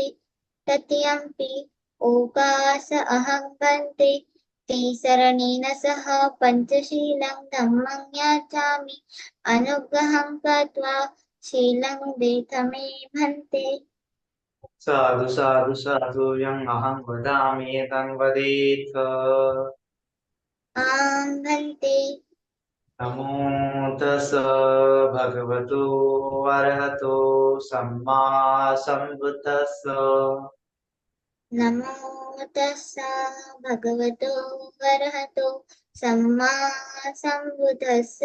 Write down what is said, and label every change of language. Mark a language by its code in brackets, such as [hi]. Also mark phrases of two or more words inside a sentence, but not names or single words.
[pi] तृतीयम्पि ओकास अहं भन्ते तिसरणेन सह पंचशीलं धम्मं याचामि अनुग्रहं कृत्वा शीलं देथमे भन्ते। साधु साधु साधु। यम् अहं वदामि तं वदेत्। आं भन्ते। नमो तस् भगवतो अरहतो सम्मा सम्बुद्धस्स। नमो तस्सा भगवतो अरहतो सम्मा सम्बुद्धस्स।